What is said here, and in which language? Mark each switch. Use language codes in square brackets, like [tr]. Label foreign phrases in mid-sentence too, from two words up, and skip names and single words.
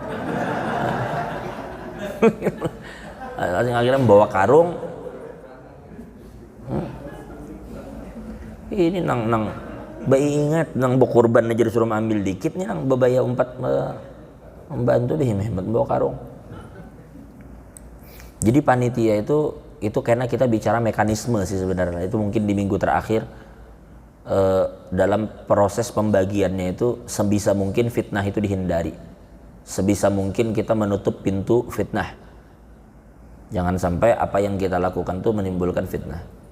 [id] Akhirnya bawa karung. [bjn] Ini nang ingat nang berkurban aja disuruh ambil dikitnya, nang bebaya umpat membantu deh hebat bawa karung. [id] Jadi panitia itu karena kita bicara mekanisme sih sebenarnya. Itu mungkin di minggu terakhir dalam proses pembagiannya itu sebisa mungkin fitnah itu dihindari, sebisa mungkin kita menutup pintu fitnah, jangan sampai apa yang kita lakukan itu menimbulkan fitnah.